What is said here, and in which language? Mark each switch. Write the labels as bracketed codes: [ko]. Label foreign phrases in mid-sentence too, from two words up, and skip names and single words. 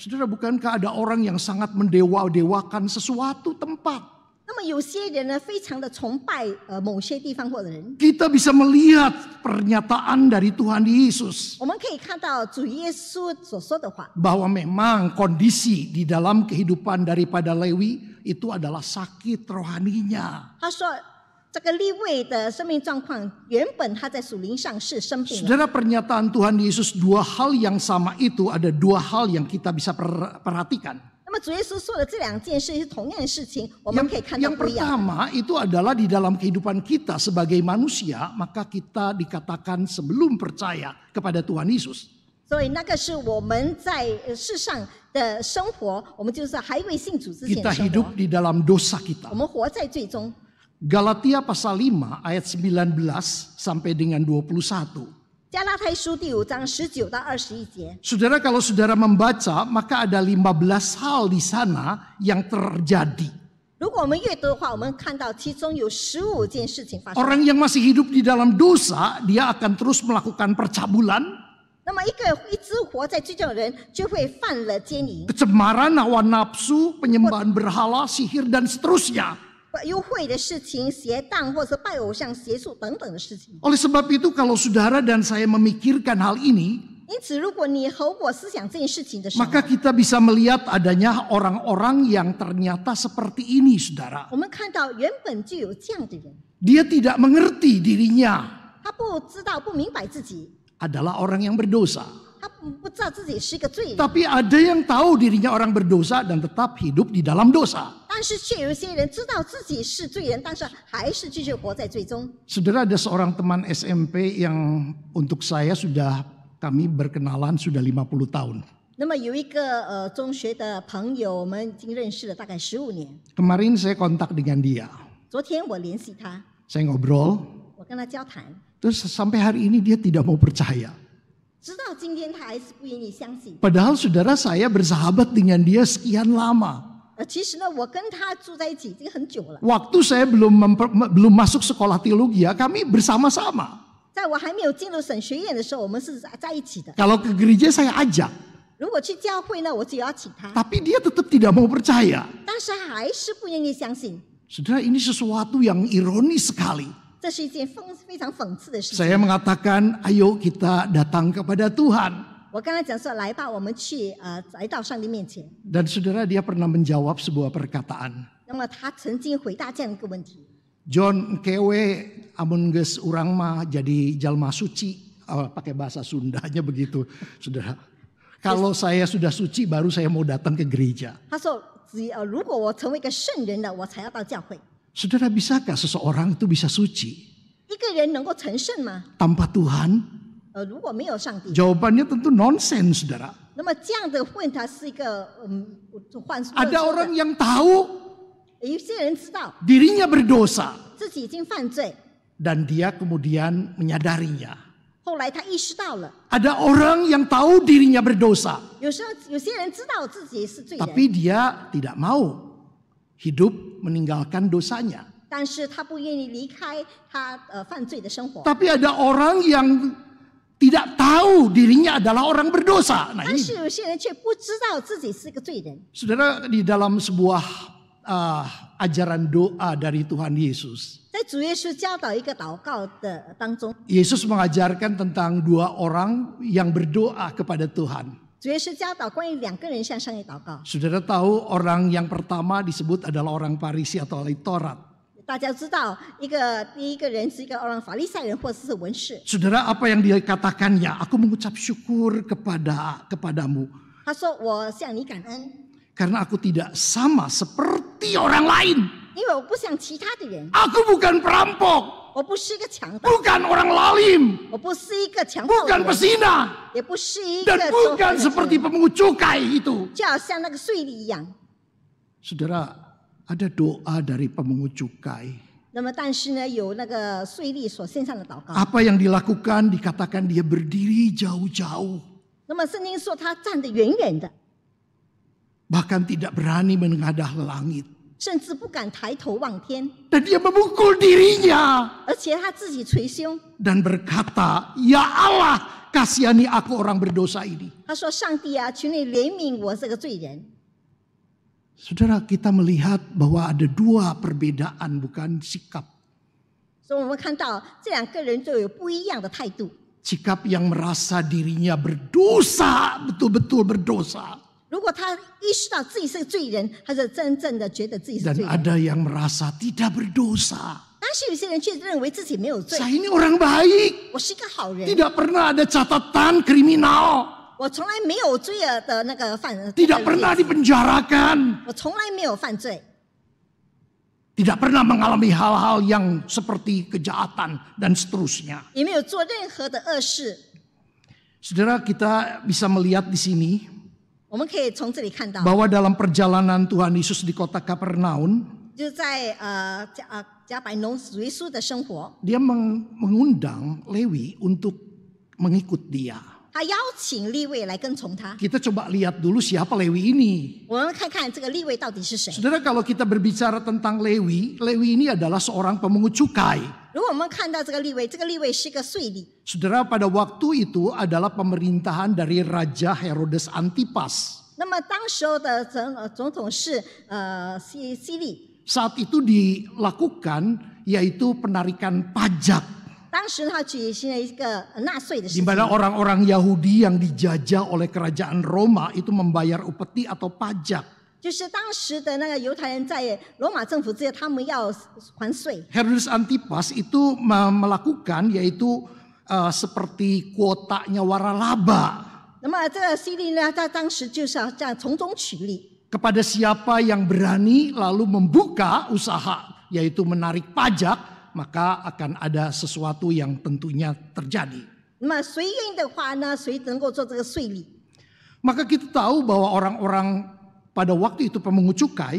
[id] Saudara, bukankah ada orang yang sangat mendewa-dewakan sesuatu tempat? [zh] 那么有些人呢，非常的崇拜某些地方或者人。 [id] Kita bisa melihat pernyataan dari Tuhan Yesus [zh] 我们可以看到主耶稣所说的话， [id] bahwa memang kondisi di dalam kehidupan daripada Lewi itu adalah sakit rohaninya. [zh] 他说这个利未的生命状况，原本他在属灵上是生病了。 [id] Saudara, pernyataan Tuhan Yesus dua hal yang sama itu ada dua hal yang kita bisa perhatikan. [zh] 那么主耶稣说的这两件事是同样的事情，我们可以看到 [id] Yang [zh] 不一样。 [id] pertama itu adalah di dalam kehidupan kita sebagai manusia, maka kita dikatakan sebelum percaya kepada Tuhan Yesus. [zh] 所以那个是我们在世上的生活，我们就是还未信主之前 [id] Kita [zh] 的生 [id] hidup [zh] 活， [id] di dalam dosa kita. [zh] 我们活在最终。 [id] Galatia pasal 5 ayat 19 sampai dengan 21. [zh] 加拉太书第5章19到21节， [id] Saudara, kalau saudara membaca, maka ada 15 hal di sana yang terjadi. [zh] 如果我们阅读的话，我们看到其中有15件事情发生。 [id] Orang yang masih hidup di dalam dosa, dia akan terus melakukan percabulan, [zh] 那么一直活在罪中的人，就会犯了奸淫、 [id] kecemaran, hawa nafsu, penyembahan berhala, sihir, dan seterusnya. [zh] 幽会的事情、邪荡或者拜偶像、邪术等等的事情。 [id] Oleh sebab itu, kalau saudara dan saya memikirkan hal ini, [zh] 因此，如果你和我思想这件事情的时候， [id] maka kita bisa melihat adanya orang-orang yang ternyata seperti ini, saudara. [zh] 我们看到原本就有这样的人， [id] Dia tidak mengerti dirinya [zh] 他不知道、不明白自己， [id] adalah orang yang berdosa. [zh] 他不知道自己是一个罪人， [id] Tapi ada yang tahu dirinya orang berdosa dan tetap hidup di dalam dosa. [zh] 但是却有一些人知道自己是罪人，但是还是继续活在罪中。 [id] Saudara, ada seorang teman SMP yang untuk saya kami berkenalan sudah 50 tahun. [zh] 那么有一个中学的朋友，我们已经认识了大概15年。 [id] Kemarin saya kontak dengan dia. [zh] 昨天我联系他， [id] Saya ngobrol, [zh] 我跟他交谈， [id] terus sampai hari ini dia tidak mau percaya. [zh] 直到今天他还是不愿意相信。 [id] Padahal saudara, saya bersahabat dengan dia sekian lama. [zh] 其实呢，我跟他住在一起已经很久了。 [id] Waktu saya belum masuk sekolah teologi, kami bersama-sama. [zh] 在我还没有进入神学院的时候，我们是在一起的。 [id] Kalau ke gereja saya ajak, [zh] 如果去教会呢，我就邀请他， [id] tapi dia tetap tidak mau percaya. [zh] 但是还是不愿意相信。 [id] Saudara, ini sesuatu yang ironis sekali. [zh] 这是一件非常讽刺的事情。 [id] Saya mengatakan, ayo kita datang kepada Tuhan. [zh] 我跟他讲说，来吧，我们去来到上帝面前。 [id] Dan saudara, dia pernah menjawab sebuah perkataan. [zh] 那么他曾经回答这样一个问题： [su] John kewe amun geus urang mah jadi jalma suci. [id] Pakai bahasa Sundanya begitu, saudara. Kalau saya sudah suci, baru saya mau datang ke gereja. [zh] 他说，如果我成为一个圣人了，我才要到教会。 [id] Saudara, bisakah seseorang itu bisa suci [zh] 一个人能够成圣吗？ [id] tanpa Tuhan? [zh] 如果没有上帝， [id] Jawabannya tentu nonsens, saudara. [zh] 那么这样的问他是一个幻说 [id] Ada [zh] 的。 [id] orang yang tahu [zh] 有些人知道 [id] dirinya berdosa [zh] 自己已经犯罪， [id] dan dia kemudian menyadarinya. [zh] 后来他意识到了。 [id] Ada orang yang tahu dirinya berdosa, [zh] 有些人知道自己是罪人， [id] tapi dia tidak mau hidup meninggalkan dosanya. [zh] 但是他不愿意离开他犯罪的生活。 [id] Tapi ada orang yang tidak tahu dirinya adalah orang berdosa. Nah [zh] 但 [id] ini, [zh] 是有些人却不知道自己是个罪人。 [id] saudara, di dalam sebuah ajaran doa dari Tuhan Yesus, [zh] 在主耶稣教导一个祷告的当中， [id] Yesus mengajarkan tentang dua orang yang berdoa kepada Tuhan. [zh] 主耶稣教导关于2个人向上帝祷告。 [id] Saudara tahu orang yang pertama disebut adalah orang Farisi atau ahli Taurat. [zh] 大家知道，第一个人是一个法利赛人或者是文士。 [id] Saudara, apa yang dia katakannya? Aku mengucap syukur kepadamu [zh] 他说：“我向你感恩， [id] karena aku tidak sama seperti orang lain. [zh] 因为我不像其他的人， [id] Aku bukan perampok, [zh] 我不是一个强盗， [id] bukan orang lalim, [zh] 我不是一个强暴 [id] bukan [zh] 的人， [id] pesina, [zh] 也不是一个 [id] dan [zh] 做 [id] bukan [zh] 坏的 [id] seperti [zh] 人， [id] pemungut cukai itu. [zh] 就好像那个税吏一样。 [id] Saudara, ada doa dari pemungut cukai. [zh] 那么，但是呢，有那个税吏所献上的祷告。 [id] Apa yang dilakukan? Dikatakan dia berdiri jauh-jauh, [zh] 那么圣经说他站得远远的， [id] bahkan tidak berani menengadah langit. [zh] 甚至不敢抬头望天， [id] Dan dia memukul dirinya [zh] 而且他自己捶胸， [id] dan berkata, "Ya Allah, kasihani aku orang berdosa ini. [zh] 他说：“上帝啊，求你怜悯我这个罪人。” [id] Saudara, kita melihat bahwa ada dua perbedaan, bukan sikap. [zh] 所以我们看到这两个人就有不一样的态度。 [id] Sikap yang merasa dirinya berdosa, betul-betul berdosa. [zh] 如果他意识到自己是个罪人，他是真正的觉得自己是 [id] Dan [zh] 罪人。 [id] ada yang merasa tidak berdosa. [zh] 但是有些人却认为自己没有罪， [id] Saya ini orang baik. [zh] 我是一个好人， [id] Tidak pernah ada catatan kriminal. [zh] 我从来没有罪恶的那个犯， [id] Tidak pernah dipenjarakan. [zh] 我从来没有犯罪， [id] Tidak pernah mengalami hal-hal yang seperti kejahatan dan seterusnya. [zh] 也没有做任何的恶事。 [id] Saudara, kita bisa melihat di sini [zh] 我们可以从这里看到， [id] bahwa dalam perjalanan Tuhan Yesus di kota Kapernaum, [zh] 就在加百农主耶稣的生活， [id] dia mengundang Lewi untuk mengikut dia. [zh] 他邀请利未来跟从他。 [id] Kita coba lihat dulu siapa Lewi ini. [zh] 我们看看这个利未到底是谁。 [id] Saudara, kalau kita berbicara tentang Lewi, Lewi ini adalah seorang pemungut cukai. [zh] 如果我们看到这个利未，这个利未是个税吏。 [id] Saudara, pada waktu itu adalah pemerintahan dari Raja Herodes Antipas. [zh] 那么当时候的总统是希利， [id] Saat itu dilakukan yaitu penarikan pajak. [zh] 当时他举行了一个纳税的事 [id] Di [zh] 情。 [id] mana orang-orang Yahudi yang dijajah oleh kerajaan Roma itu membayar upeti atau pajak. [zh] 就是当时的那个犹太人在罗马政府之下，他们要还税。 [id] Herodes Antipas itu melakukan yaitu seperti kuotanya waralaba. [zh] 那么这个希利呢，他当时就是要这样从中取利， [id] Kepada siapa yang berani lalu membuka usaha yaitu menarik pajak, maka akan ada sesuatu yang tentunya terjadi. [zh] 那么谁愿意的话呢，谁能够做这个税吏？ [id] Maka kita tahu bahwa orang-orang pada waktu itu pemungut cukai